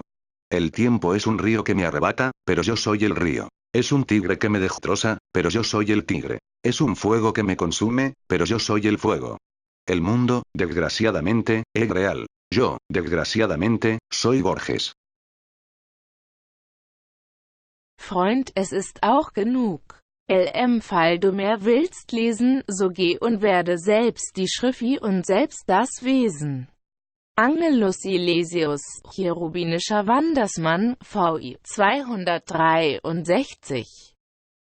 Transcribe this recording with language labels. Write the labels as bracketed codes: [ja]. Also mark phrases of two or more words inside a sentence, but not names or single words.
[es] El tiempo es un río que me arrebata, pero yo soy el río. Es un tigre que me destroza, pero yo soy el tigre. Es un fuego que me consume, pero yo soy el fuego. El mundo, desgraciadamente, es real. Yo, desgraciadamente, soy Borges. [de] Freund, es ist auch genug. Fall du mehr willst lesen, so geh und werde selbst die Schrift und selbst das Wesen. Angelus Silesius, cherubinischer Wandersmann, VI 263.